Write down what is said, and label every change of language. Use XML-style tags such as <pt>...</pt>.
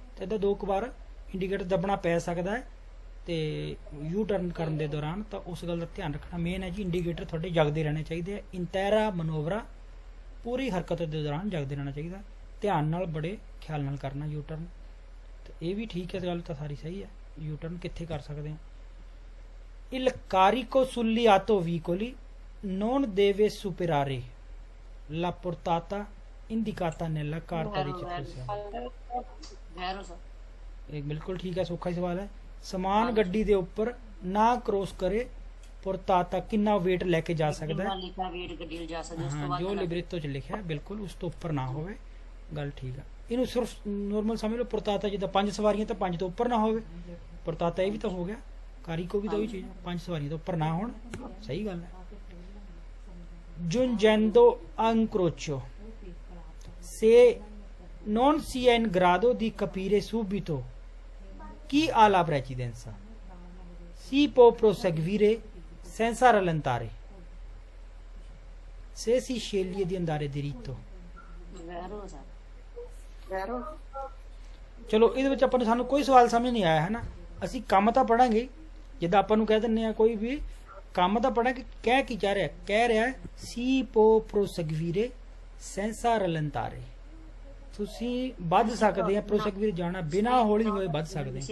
<pa>ਤੇ ਏਦਾਂ 2 ਵਾਰ ਇੰਡੀਕੇਟਰ ਦੱਬਣਾ ਪੈ ਸਕਦਾ ਹੈ। ਤੇ ਯੂ ਟਰਨ ਕਰਨ ਦੇ ਦੌਰਾਨ ਤਾਂ ਉਸ ਗੱਲ ਦਾ ਧਿਆਨ ਰੱਖਣਾ ਮੇਨ ਹੈ ਜੀ, ਇੰਡੀਕੇਟਰ ਤੁਹਾਡੇ ਜਗਦੇ ਰਹਿਣੇ ਚਾਹੀਦੇ ਆ।</pa> <it>ਇੰਤੈਰਾ ਮਨੋਵਰਾ</it> <pa>ਪੂਰੀ ਹਰਕਤ ਦੇ ਦੌਰਾਨ ਜਗਦੇ ਰਹਿਣਾ ਚਾਹੀਦਾ, ਧਿਆਨ ਨਾਲ, ਬੜੇ ਖਿਆਲ ਨਾਲ ਕਰਨਾ ਯੂ ਟਰਨ। ਤੇ ਇਹ ਵੀ ਠੀਕ ਹੈ, ਗੱਲ ਤਾਂ ਸਾਰੀ ਸਹੀ ਹੈ। ਯੂ ਟਰਨ ਕਿੱਥੇ ਕਰ ਸਕਦੇ ਆ?</pa> <it>Il carico sugli autovicoli non deve superare la portata indicata nella carta di circolazione। ਵੈਰੋ ਸਰ</it> <pa>ਇਹ ਬਿਲਕੁਲ ਠੀਕ ਹੈ, ਸੌਖਾ ਹੀ ਸਵਾਲ ਹੈ। ਸਮਾਨ ਗੱਡੀ ਦੇ ਉੱਪਰ ਨਾ ਕ੍ਰੋਸ ਕਰੇ portata, ਕਿੰਨਾ weight ਲੈ ਕੇ ਜਾ ਸਕਦਾ ਕਿੰਨਾ ਹੈ। ਲਿਖਾ ਵੇਟ ਗੱਡੀ ਲਿਜਾ ਸਕਦੇ ਉਸ ਤੋਂ ਹਾਂ, ਬਾਅਦ ਜੋ ਲਿਬਰੇਟੋ ਚ ਲਿਖਿਆ ਹੈ, ਬਿਲਕੁਲ ਉਸ ਤੋਂ ਉੱਪਰ ਨਾ ਹੋਵੇ, ਗੱਲ ਠੀਕ ਹੈ। ਇਹਨੂੰ ਸਿਰਫ ਨੋਰਮਲ ਸਮਝ ਲਓ, portata ਜਿੱਦਾਂ 5 ਸਵਾਰੀਆਂ ਤਾਂ 5 ਤੋਂ ਉੱਪਰ ਨਾ ਹੋਵੇ। portata ਇਹ ਵੀ ਤਾਂ ਹੋ ਗਿਆ, ਕਾਰੀਕੋ ਵੀ ਤਾਂ ਉਹੀ ਚੀਜ਼ ਹੈ, 5 ਸਵਾਰੀਆਂ ਤੋਂ ਉੱਪਰ ਨਾ ਹੋਣ, ਸਹੀ ਗੱਲ ਹੈ।</pa> <it>giungendo a incrocio, se non si è in grado di capire subito chi ha la precedenza, si può proseguire senza rallentare se si sceglie di andare diritto। ਵੈਰੋ ਸਰ ਵੈਰੋ</it> <pa>ਚਲੋ ਇਹਦੇ ਵਿੱਚ ਆਪਾਂ ਨੂੰ, ਸਾਨੂੰ ਕੋਈ ਸਵਾਲ ਸਮਝ ਨਹੀਂ ਆਇਆ ਹੈ ਨਾ, ਅਸੀਂ ਕੰਮ ਤਾਂ ਪੜਾਂਗੇ। ਜਿੱਦਾਂ ਆਪਾਂ ਨੂੰ ਕਹਿ ਦਿੰਦੇ ਆ ਕੋਈ ਵੀ ਕੰਮ ਤਾਂ ਪੜਾਂਗੇ, ਕਹਿ ਕੀ ਚਾਹ ਰਿਹਾ? ਕਹਿ ਰਿਹਾ ਸੀ</pa> <it>ਪੋ ਪ੍ਰੋਸੈਗਵੀਰੇ ਸੈਂਸਾ ਰਲੰਤਾਰੇ,</it> <pa>ਤੁਸੀਂ ਵੱਧ ਸਕਦੇ ਆ, ਪ੍ਰੋਸੈਗਵੀਰੇ ਜਾਣਾ ਬਿਨਾ ਹੌਲੀ ਹੋਏ ਵੱਧ ਸਕਦੇ</pa>